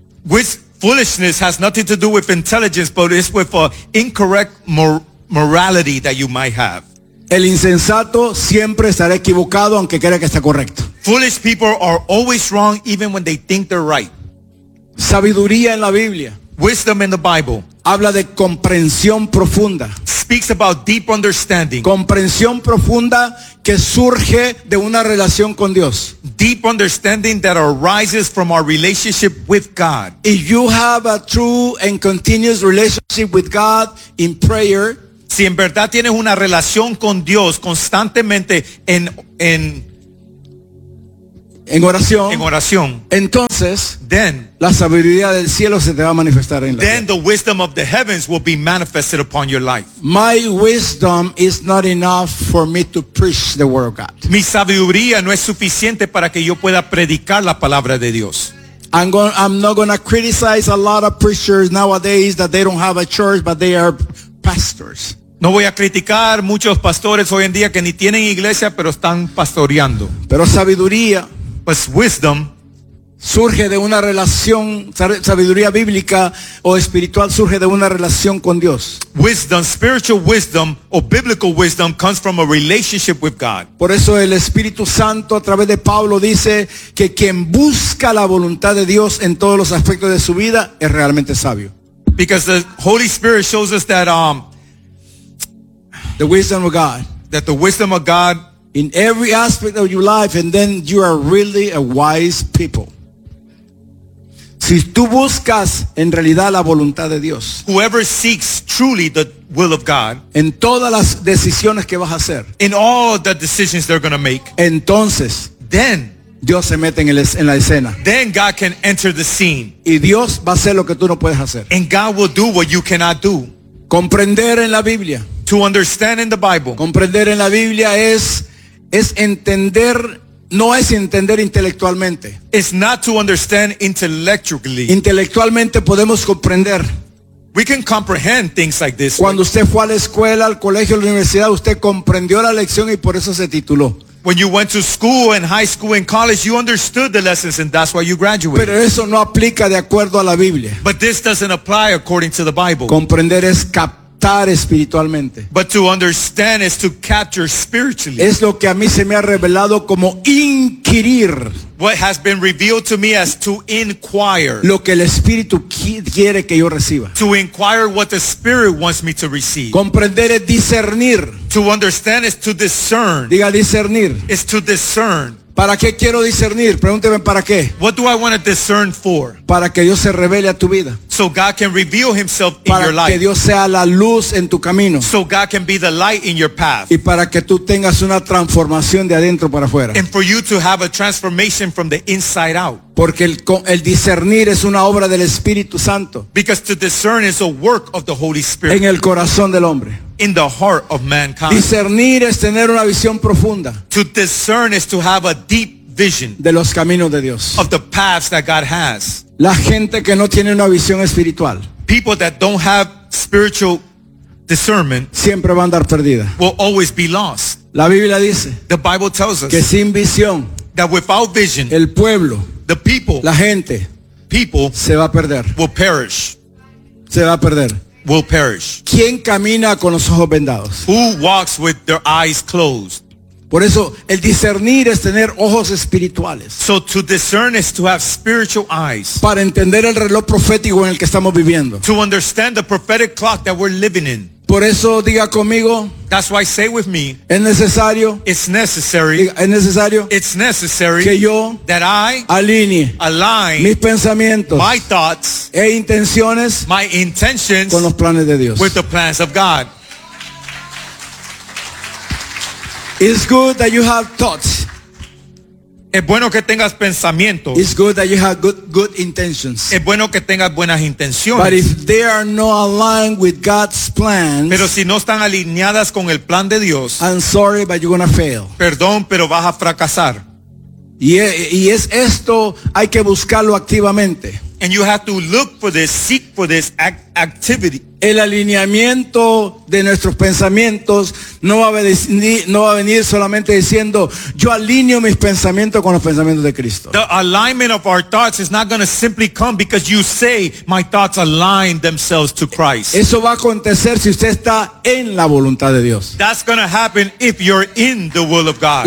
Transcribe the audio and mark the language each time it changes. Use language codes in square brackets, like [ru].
[en] With foolishness has nothing to do with intelligence, but it's with an incorrect morality that you might have. [es] El insensato siempre estará equivocado aunque crea que está correcto. [en] Foolish people are always wrong even when they think they're right. [es] Sabiduría en la Biblia. [en] Wisdom in the Bible. [es] Habla de comprensión profunda. [en] Speaks about deep understanding. [es] Comprensión profunda que surge de una relación con Dios. [en] Deep understanding that arises from our relationship with God. If you have a true and continuous relationship with God in prayer. [es] Si en verdad tienes una relación con Dios constantemente en oración. Entonces, [en] then, [es] la sabiduría del cielo se te va a manifestar en la [en] then [es] vida. [en] The wisdom of the heavens will be manifested upon your life. My wisdom is not enough for me to preach the word of God. [es] Mi sabiduría no es suficiente para que yo pueda predicar la palabra de Dios. [en] I'm not going to criticize a lot of preachers nowadays that they don't have a church but they are pastors. [es] No voy a criticar muchos pastores hoy en día que ni tienen iglesia pero están pastoreando. Pero sabiduría, [en] pues wisdom, [es] surge de una relación. Sabiduría bíblica o espiritual surge de una relación con Dios. [en] Wisdom, spiritual wisdom o biblical wisdom comes from a relationship with God. [es] Por eso el Espíritu Santo a través de Pablo dice que quien busca la voluntad de Dios en todos los aspectos de su vida es realmente sabio. [en] Because the Holy Spirit shows us that the wisdom of God. That the wisdom of God in every aspect of your life, and then you are really a wise people. [es] Si tú buscas en realidad la voluntad de Dios, [en] whoever seeks truly the will of God, [es] en todas las decisiones que vas a hacer, [en] in all the decisions they're going to make, [es] entonces, [en] then, [es] Dios se mete en la escena. [en] Then God can enter the scene. [es] Y Dios va a hacer lo que tú no puedes hacer. [en] And God will do what you cannot do. [es] Comprender en la Biblia. [en] To understand in the Bible. [es] Comprender en la Biblia es entender, no es entender intelectualmente. [en] It's not to understand intellectually. [es] Intelectualmente podemos comprender. [en] We can comprehend things like this. [es] Cuando usted fue a la escuela, al colegio, a la universidad, usted comprendió la lección y por eso se tituló. [en] When you went to school and high school and college, you understood the lessons and that's why you graduated. [es] Pero eso no aplica de acuerdo a la Biblia. [en] But this doesn't apply according to the Bible. [es] Comprender es captar espiritualmente. [en] But to understand is to capture spiritually. [es] Es lo que a mí se me ha revelado como inquirir. [en] What has been revealed to me as to inquire. [es] Lo que el Espíritu quiere que yo reciba. [en] To inquire what the Spirit wants me to receive. [es] Comprender es discernir. [en] To understand is to discern. [es] Diga discernir. [en] Is to discern. [es] ¿Para qué quiero discernir? Pregúnteme para qué. [en] What do I want to discern for? [es] Para que Dios se revele a tu vida. [en] So God can reveal himself in [es] para [en] your life. [es] Para que Dios sea la luz en tu camino. [en] So God can be the light in your path. [es] Y para que tú tengas una transformación de adentro para afuera. [en] And for you to have a transformation from the inside out. [es] Porque el discernir es una obra del Espíritu Santo. [en] Because to discern is a work of the Holy Spirit. [es] En el corazón del hombre. [en] In the heart of mankind. [es] Discernir es tener una visión profunda. [en] To discern is to have a deep vision. [es] De los caminos de Dios. [en] Of the paths that God has. [es] La gente que no tiene una visión espiritual. [en] People that don't have spiritual discernment. [es] Siempre va a andar perdida. [en] Will always be lost. [es] La Biblia dice. [en] The Bible tells us. [es] Que sin visión. [en] That without vision. [es] El pueblo. [en] The people. [es] La gente. [en] People. [es] Se va a perder. [en] Will perish. [es] Se va a perder. [en] Will perish. [es] ¿Quién camina con los ojos vendados? [en] Who walks with their eyes closed? [es] Por eso el discernir es tener ojos espirituales. [en] So to discern is to have spiritual eyes. [es] Para entender el reloj profético en el que estamos viviendo. [en] To understand the prophetic clock that we're living in. [es] Por eso diga conmigo. [en] That's why say with me. [es] Es necesario. [en] It's necessary. [es] Es necesario. [en] It's necessary. [es] Que yo. [en] That I. [es] Alinee. [en] Align. [es] Mis pensamientos. [en] My thoughts. [es] E intenciones. [en] My intentions. [es] Con los planes de Dios. [en] With the plans of God. It's good that you have thoughts. [es] Es bueno que tengas pensamientos. [en] It's good that you have good intentions. [es] Es bueno que tengas buenas intenciones. [en] But if they are not aligned with God's plans. [es] Pero si no están alineadas con el plan de Dios. [en] I'm sorry, but you're gonna fail. [es] Perdón, pero vas a fracasar. Y es esto, hay que buscarlo activamente. [en] And you have to look for this, seek for this activity. [es] El alineamiento de nuestros pensamientos no va a venir solamente diciendo yo alineo mis pensamientos con los pensamientos de Cristo. [en] The alignment of our thoughts is not going to simply come because you say my thoughts align themselves to Christ. [es] Eso va a acontecer si usted está en la voluntad de Dios. [en] That's going to happen if you're in the will of God.